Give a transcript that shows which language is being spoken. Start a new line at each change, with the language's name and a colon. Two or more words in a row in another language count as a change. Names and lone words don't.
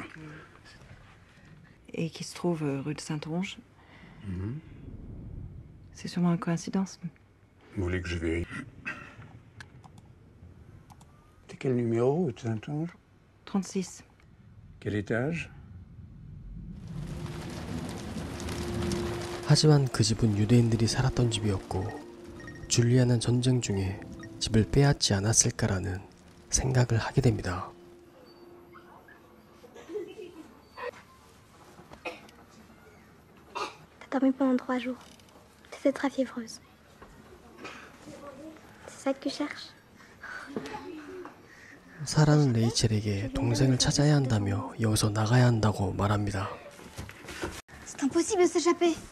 French: Et qui se trouve rue de Saint-Onge. C'est sûrement une coïncidence. Vous voulez que je vérifie? C'est quel numéro de Saint-Onge? 36. Quel étage?
Korean: 하지만 그 집은 유대인들이 살았던 집이었고 줄리아는 전쟁 중에 집을 빼앗지 않았을까라는 생각을 하게 됩니다.
French: dormi pendant 3 jours. T'étais très fiévreuse. C'est ça que tu cherches?
Korean: 사라는 레이첼에게 동생을 찾아야 한다며 여기서 나가야 한다고 말합니다.
French: C'est impossible de s'échapper.